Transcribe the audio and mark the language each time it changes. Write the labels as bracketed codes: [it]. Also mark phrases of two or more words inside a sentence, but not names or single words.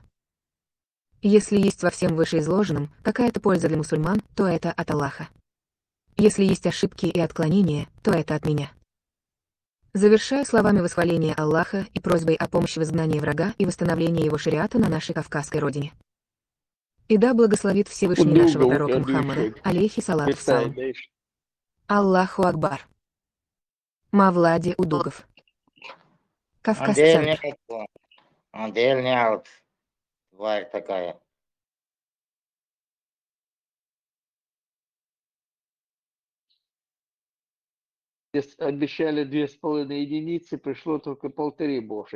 [ru] Если есть во всем вышеизложенном какая-то польза для мусульман, то это от Аллаха. Если есть ошибки и отклонения, то это от меня. Завершаю словами восхваления Аллаха и просьбой о помощи в изгнании врага и восстановлении его шариата на нашей Кавказской родине. И да благословит Всевышний нашего пророка Мухаммада, [ar] عليه الصلاة والسلام. الله أكبر. [ru] Мавлади Удугов. Кавказский центр. Отдельная тварь такая. Обещали 2,5 единицы, пришло только 1,5 больше.